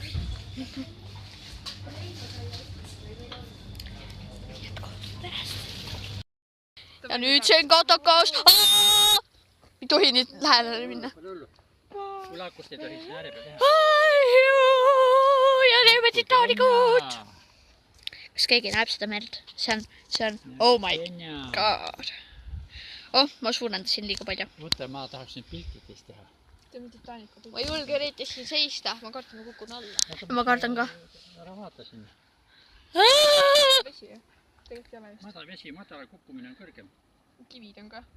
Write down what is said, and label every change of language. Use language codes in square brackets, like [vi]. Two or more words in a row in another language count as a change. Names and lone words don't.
[et] Ja nüüd see on katakas. Ei tohi nüüd lähedale minna. Kui laakust ei tohi siin ääre peal teha. Ja teeme Titanicut. Kas keegi näeb seda merd? See on, [en] oh my god. [et] Oh, ma suurendasin liiga palju. Mõtle, ma tahaks nüüd piltid teist teha. Teeme Titanicu. Ma ei julge eriti siin seista. Ma kartan, ma kukun alla. Ma kardan ka. Ära vaata sinna. Vesi, jah? Tegelikult ei ole just. Madal vesi, madal kukkumine on kõrgem. Kivid on ka.